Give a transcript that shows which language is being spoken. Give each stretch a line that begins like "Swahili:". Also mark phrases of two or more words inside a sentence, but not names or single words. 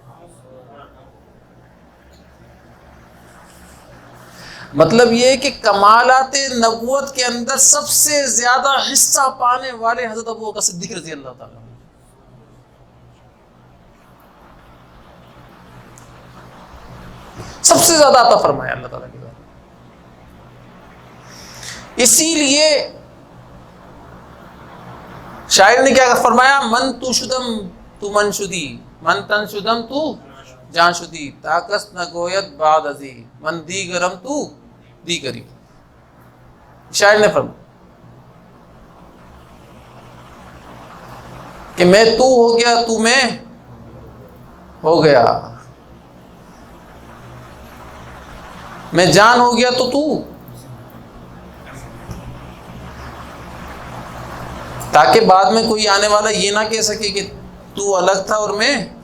Urdu: مطلب یہ کہ کمالات نبوت کے اندر سب سے زیادہ حصہ پانے والے حضرت ابوبکر صدیق رضی اللہ تعالیٰ عنہ. سب سے زیادہ عطا فرمایا اللہ تعالیٰ کی ذات. اسی لیے شاعر نے کیا فرمایا،
Persian: من تو شدم تو من شدی، من تن شدم تو جان شدی، طاقت نہ گویت بعد ازی، من دیگرم تو دیگری.
Urdu: شاعر نے فرمایا کہ میں تو ہو گیا تو میں ہو گیا، میں جان ہو گیا تو تاکہ بعد میں کوئی آنے والا یہ نہ کہہ سکے کہ تو الگ تھا اور میں.